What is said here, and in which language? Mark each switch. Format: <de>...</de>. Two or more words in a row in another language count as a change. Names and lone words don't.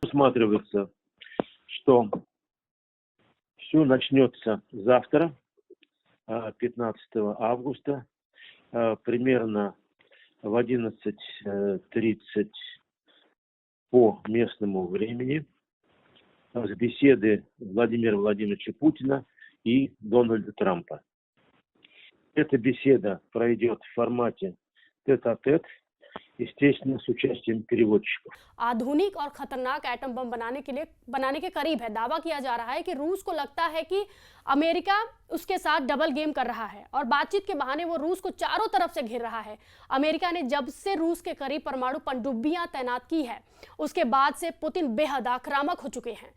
<ru>Усматривается, что все начнется завтра, 15 августа, примерно в 11:30 по местному времени, с беседы Владимира Владимировича Путина и Дональда Трампа. Эта беседа пройдет в формате тет-а-тет, естественно, с участием переводчиков.</ru> <hi>आधुनिक और खतरनाक एटम बम बनाने के करीब है। दावा किया जा रहा है कि रूस को लगता है कि अमेरिका उसके साथ</hi> <en>double game</en> <hi>कर रहा है और बातचीत के बहाने वो रूस को चारों तरफ से घेर रहा है। अमेरिका ने जब से रूस के करीब परमाणु पनडुब्बियां तैनात की है, उसके बाद से पुतिन बेहद आक्रामक हो चुके हैं।</hi>